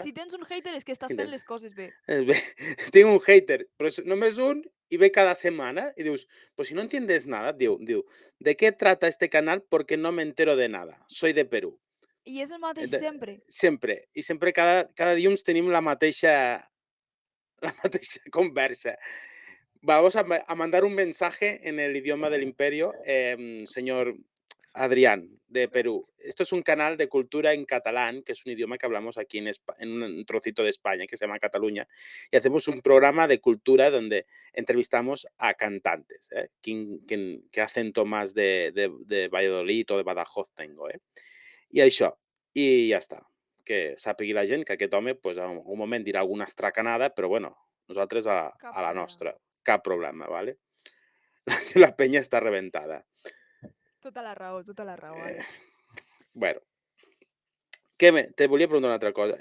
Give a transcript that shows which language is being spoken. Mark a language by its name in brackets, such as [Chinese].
[Catalan] Si tens un hater és que estàs fent les coses bé. Bé, tinc un hater, però és només un i ve cada semana y dius, pues [Spanish] si no entiendes nada, [Catalan] diu, [Spanish] ¿de qué trata este canal? Porque no me entero de nada. Soy de Perú. [Catalan] I és el mateix sempre. Sempre. I sempre cada dilluns tenim la mateixa conversa. [Spanish] Vamos a mandar un mensaje en el idioma del imperio, señor Adrián, de Perú. Esto es un canal de cultura en catalán, que es un idioma que hablamos aquí en un trocito de España que se llama Cataluña, y hacemos un programa de cultura donde entrevistamos a cantantes, que acento más de Valladolid o de Badajoz tengo. [Catalan] I això, i ja està. Que sàpigui la gent que aquest home pues, en algun moment dirà alguna estracanada, però bueno, nosaltres a la problema. nostra. Cap problema, ¿vale? La penya està rebentada. Tota la raó, Àlex. Bueno, te volia preguntar una altra cosa.